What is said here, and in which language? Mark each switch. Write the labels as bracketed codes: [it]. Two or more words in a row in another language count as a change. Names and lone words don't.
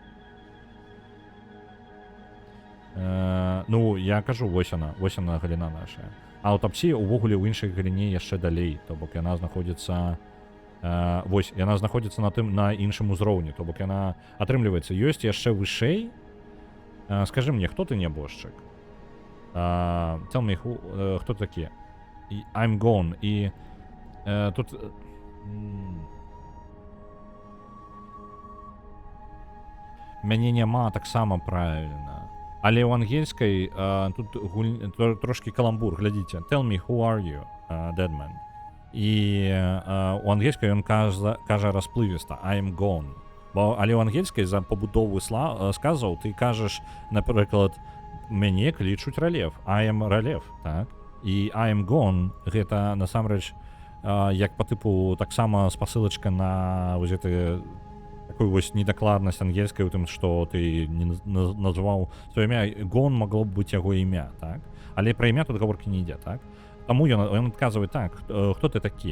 [be] Ну, я кажу, вось яна галіна наша. А аўтапсія ўвогуле ў іншай галіне яшчэ далей, то бок яна знаходзіцца вось, яна знаходзіцца на іншым узроўні, то бок яна атрымліваецца, ёсць яшчэ вышэй. Скажы мне, хто ты, небожчык? [en] Tell me, [be] хто такі? [en] I'm gone. [be] І тут мяне няма таксама правильна. Але ў ангельскай тут трошки каламбур, глядзіце. [en] Tell me, who are you, dead man? [be] І у ангельскай ён кажа расплывіста [en] I'm gone. [be] Але ў ангельскай за пабудову сказаў ты кажаш, напрыклад, мяне клічуць ралев. [en] I am ралев, так? [be] І [en] I am gone [be] гэта насамрэч як па тыпу таксама спасылачка на вось гэты такую вось недакладнасць ангельскай у тым, што ты не назваў сваё імя. Gone магло б быць яго імя, так? Але пра імя тут гаворкі не ідзе, так? Таму ён адказвае так, хто ты такі?